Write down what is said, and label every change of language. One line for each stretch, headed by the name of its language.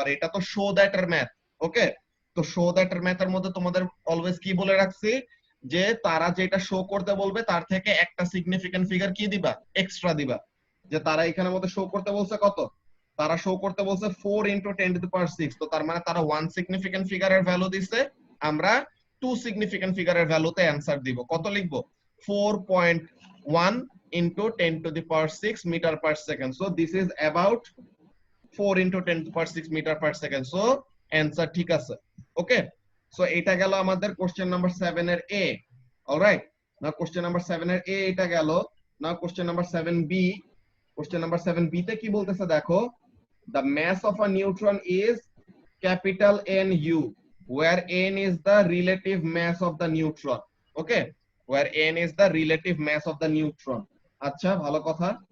Bangla: আর এটা তো show that এর ম্যাথ। ওকে, তো শো দ্যাট এর ম্যাথের মধ্যে তোমাদের অলওয়েজ কি বলে রাখছি, যে তারা যেটা শো করতে বলবে তার থেকে একটা সিগনিফিকেন্ট ফিগার কি দিবা, এক্সট্রা দিবা। যে তারা এখানের মধ্যে শো করতে বলছে কত, তারা শো করতে বলছে 4 ইনটু 10 টু দি পাওয়ার 6। তো তার মানে তারা ওয়ান সিগনিফিকেন্ট ফিগারের ভ্যালু দিছে, আমরা টু সিগনিফিকেন্ট ফিগারের ভ্যালুতে অ্যানসার দিব। কত লিখবো,
English: 4.1 into 10 to the power 6 meter per second. So this is about 4 into 10 to the power 6 meter per second. So answer
Bangla: ঠিক আছে।
English: Okay, so
Bangla: এটা গেল আমাদের কোশ্চেন নাম্বার 7 এর A. Alright, now question number 7 এর A এটা গেল। Now question number 7B। Question number 7B তে কি বলতেছে দেখো,
English: the mass of a neutron is capital NU, where N is the relative mass of the neutron. Okay, where N is the relative mass of the neutron.
Bangla: আচ্ছা, ভালো কথা।